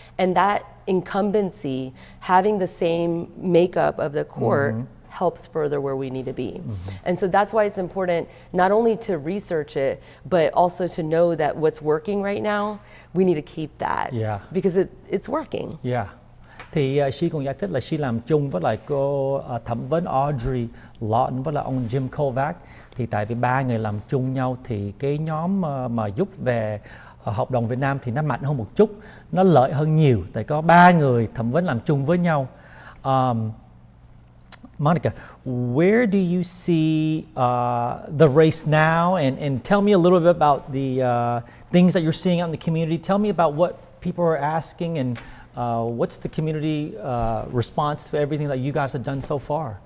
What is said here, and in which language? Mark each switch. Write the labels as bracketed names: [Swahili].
[English] And that incumbency, having the same makeup of the court, helps further where we need to be. And so that's why it's important not only to research it, but also to know that what's working right now, we need to keep that. Because it's working. [Vietnamese] Thì she cũng giải thích là she làm chung với lại cô thẩm vấn Audrey Lawton với lại ông Jim Kovac. Thì tại vì ba người làm chung nhau thì cái nhóm mà giúp về hợp đồng Việt Nam thì nó mạnh hơn một chút, nó lợi hơn nhiều. Tại có ba người thẩm vấn làm chung với nhau. [English] Monica, where do you see the race now? And tell me a little bit about the things that you're seeing out in the community. Tell me about what people are asking and what's the community response to everything that you guys have done so far?